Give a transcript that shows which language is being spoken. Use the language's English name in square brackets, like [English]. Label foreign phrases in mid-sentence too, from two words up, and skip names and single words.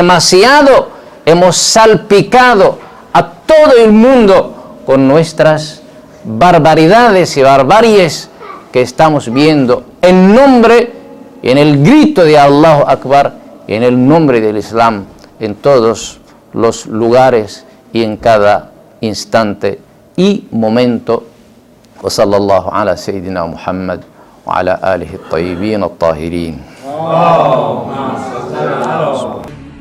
[Spanish] salpicado a todo el mundo con nuestras barbaridades y barbaries que estamos viendo en nombre y en el grito de [Arabic] الله أكبر [Spanish] y en el nombre del Islam en todos los lugares y en cada instante y momento. [Arabic] وصلى الله على سيدنا محمد وعلى آله الطيبين الطاهرين.